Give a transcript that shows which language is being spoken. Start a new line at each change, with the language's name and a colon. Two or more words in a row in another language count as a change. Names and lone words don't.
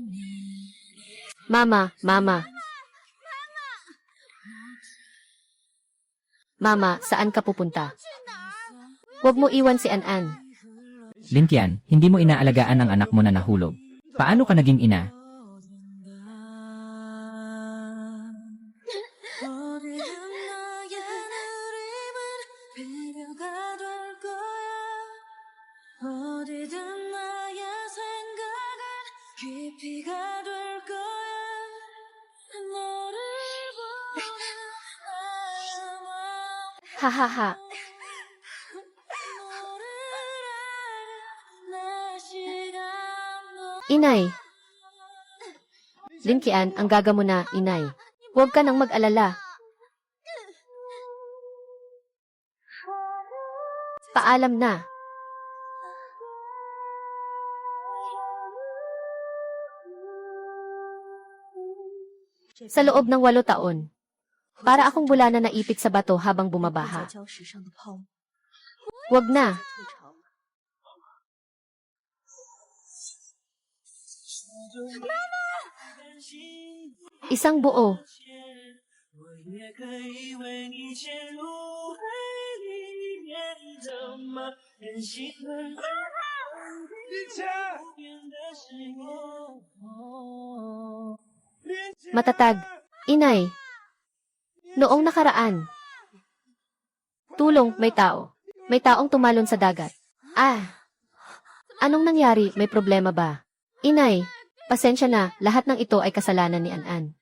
Filipino: Mama. Mama, saan ka pupunta? Huwag mo iwan si An-An. Linkian, hindi mo inaalagaan ang anak mo na nahulog. Paano ka naging ina?
Korean: 어디든 나의 생각은 깊이가 될 거야. 너를 보는 마음은 Hahaha. 너를 알아 내 시간도
Filipino: Inay. Linkian, ang gaga mo na, Inay. Huwag ka nang mag-alala. Paalam na. Sa loob ng 8 taon. Para akong bulana na ipit sa bato habang bumabaha.
Chinese: 礁石上的泡沫
Filipino: Huwag na.
Chinese: 退潮了。
Filipino: Isang buo.
Chinese: 我也可以为你潜入海里面的吗？任性的变得是我。
Filipino: Matatag. Inay. Noong nakaraan. Tulong, may tao. May taong tumalon sa dagat. Anong nangyari? May problema ba? Inay, pasensya na, lahat ng ito ay kasalanan ni An-An.